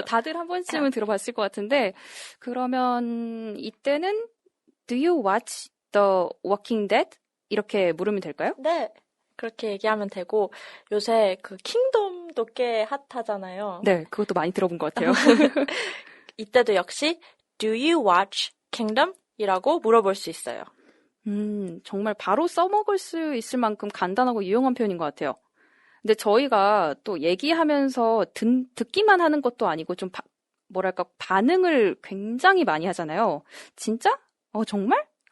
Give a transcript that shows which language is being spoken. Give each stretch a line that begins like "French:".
Korean: 다들 한 번쯤은 들어봤을 것 같은데 그러면 이때는
English: Do you watch the Walking Dead?
Korean: 이렇게 물으면 될까요? 네. 그렇게 얘기하면 되고 요새 그 킹덤도 꽤 핫하잖아요. 네, 그것도 많이 들어본 것 같아요. 이때도 역시
English: Do you watch Kingdom?
Korean: 이라고 물어볼 수 있어요. 정말 바로 써먹을 수 있을 만큼 간단하고 유용한 표현인 것 같아요. 근데 저희가 또 얘기하면서 듣기만 하는 것도 아니고 좀 뭐랄까 반응을 굉장히 많이 하잖아요. 진짜? 정말?